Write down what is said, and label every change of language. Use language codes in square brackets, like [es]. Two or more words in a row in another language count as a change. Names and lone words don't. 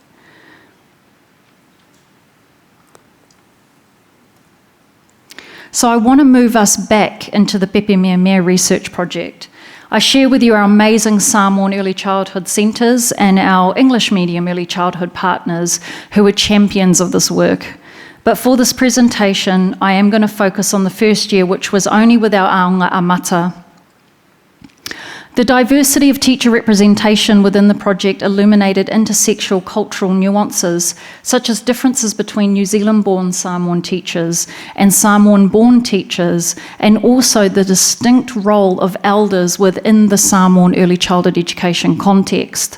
[en] So I want to move us back into the Pepe Mea Mea research project. I share with you our amazing Samoan early childhood centres and our English medium early childhood partners who are champions of this work. But for this presentation, I am going to focus on the first year, which was only with our [sm] aonga amata. [en] The diversity of teacher representation within the project illuminated intersexual cultural nuances, such as differences between New Zealand-born Samoan teachers and Samoan-born teachers, and also the distinct role of elders within the Samoan early childhood education context.